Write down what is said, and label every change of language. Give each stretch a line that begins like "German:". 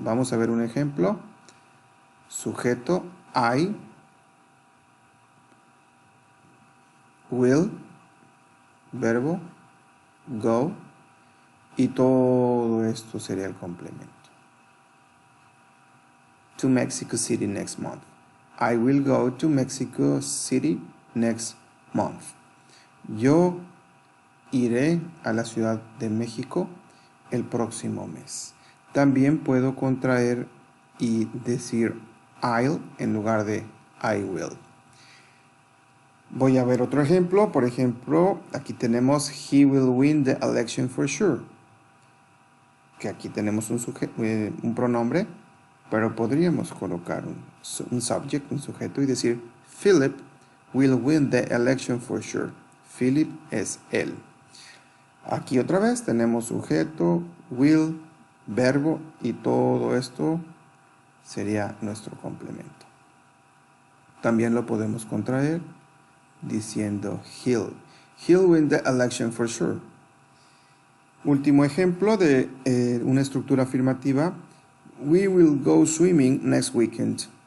Spanish: Vamos a ver un ejemplo. Sujeto
English: I will,
Spanish: verbo go, y todo esto sería el complemento.
English: To Mexico City next month. I will go to Mexico City next month.
Spanish: Yo iré a la Ciudad de México el próximo mes. También puedo contraer y decir I'll en lugar de
English: I will.
Spanish: Voy a ver otro ejemplo. Por ejemplo, aquí tenemos
English: he will win the election for sure.
Spanish: Que aquí tenemos un pronombre, pero podríamos colocar un subject, un sujeto, y decir
English: Philip will win the election for sure.
Spanish: Philip es él. Aquí otra vez tenemos sujeto, will, verbo, y todo esto sería nuestro complemento. También lo podemos contraer diciendo
English: he'll win the election for sure.
Spanish: Último ejemplo de una estructura afirmativa.
English: We will go swimming next weekend.